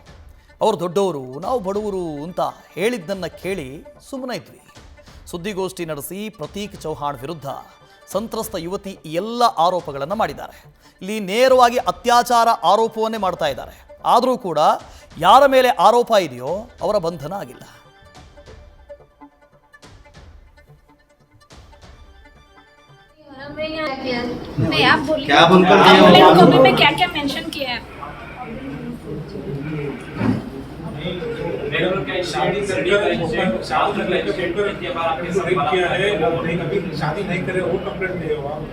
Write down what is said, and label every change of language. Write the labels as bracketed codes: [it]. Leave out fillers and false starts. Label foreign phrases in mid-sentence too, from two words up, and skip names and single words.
[kn] ಅವರು ದೊಡ್ಡವರು, ನಾವು ಬಡವರು ಅಂತ ಹೇಳಿದ್ದನ್ನು ಕೇಳಿ ಸುಮ್ಮನೆ ಇದ್ವಿ. ಸುದ್ದಿಗೋಷ್ಠಿ ನಡೆಸಿ ಪ್ರತೀಕ್ ಚೌಹಾಣ್ ವಿರುದ್ಧ ಸಂತ್ರಸ್ತ ಯುವತಿ ಎಲ್ಲ ಆರೋಪಗಳನ್ನು ಮಾಡಿದ್ದಾರೆ. ಇಲ್ಲಿ ನೇರವಾಗಿ ಅತ್ಯಾಚಾರ ಆರೋಪವನ್ನೇ ಮಾಡ್ತಾ ಇದ್ದಾರೆ. ಆದರೂ ಕೂಡ ಯಾರ ಮೇಲೆ ಆರೋಪ ಇದೆಯೋ ಅವರ ಬಂಧನ ಆಗಿಲ್ಲ. [hi] नहीं आप बोलिए, क्या कॉपी में क्या क्या मेंशन किया है? शादी नहीं करे वो कंप्लेंट नहीं हुआ।